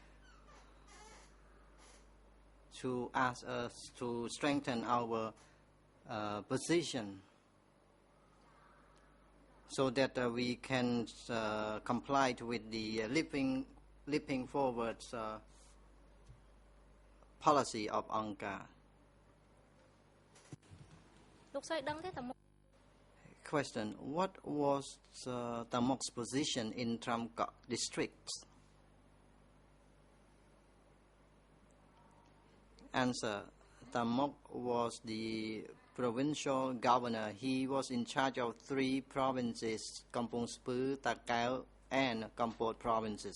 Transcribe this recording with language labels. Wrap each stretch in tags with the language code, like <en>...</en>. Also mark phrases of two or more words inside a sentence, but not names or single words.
<en>ask us to strengthen our position so that we can comply with the leaping forward policy of Angkar.</en> <km>លោកស្រីដឹងទេតាមុខ</km> <en>Question: what was Tamok's position in Tramkak district? Answer: Tamok was the provincial governor. He was in charge of 3 provinces, Kampong Speu, Takao and Kampot provinces.</en>